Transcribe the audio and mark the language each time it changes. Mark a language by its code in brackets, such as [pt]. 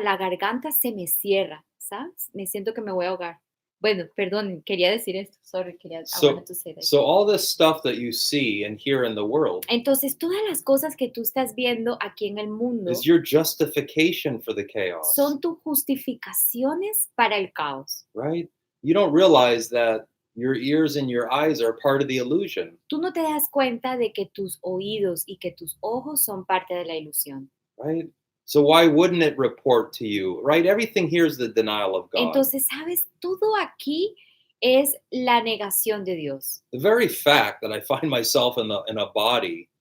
[es] La garganta se me cierra, ¿sabes? Me siento que me voy a ahogar. Bueno, perdón, quería decir esto, [en] sorry, I wanted to say that. So all this stuff that you see and hear in the world [es] Entonces, todas las cosas que tú estás viendo aquí en el mundo [en] is your justification for the chaos, [es] son tus justificaciones para el caos. [en] right? You don't realize that your ears and your eyes are part of the illusion, [es] Tú no te das cuenta de que tus oídos y que tus ojos son parte de la ilusión. [en] right? So why wouldn't it report to you, right? Everything here is the denial of God. [es] Entonces, ¿sabes? Todo aquí es la negación de Dios. [en] The very fact that I find myself in a body